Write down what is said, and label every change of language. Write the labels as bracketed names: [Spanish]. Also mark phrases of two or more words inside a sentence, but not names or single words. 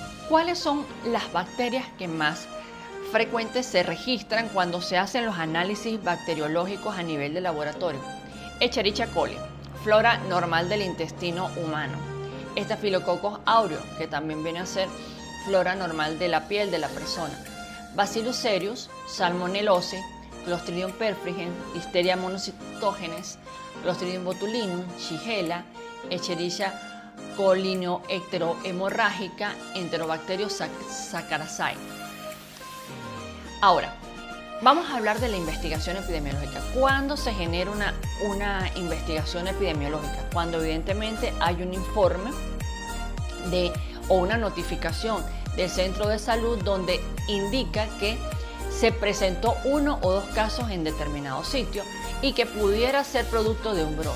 [Spanish] ¿Cuáles son las bacterias que más frecuentes se registran cuando se hacen los análisis bacteriológicos a nivel de laboratorio? Escherichia coli, flora normal del intestino humano. Staphylococcus aureus, que también viene a ser flora normal de la piel de la persona. Bacillus cereus, salmonellosis, Clostridium perfringens, Listeria monocytogenes, Clostridium botulinum, Shigella, Escherichia coli-enterohemorrágica, Enterobacterium saccharomyces. Ahora, vamos a hablar de la investigación epidemiológica. ¿Cuándo se genera una investigación epidemiológica? Cuando evidentemente hay un informe o una notificación del centro de salud donde indica que se presentó 1 o 2 casos en determinado sitio y que pudiera ser producto de un brote.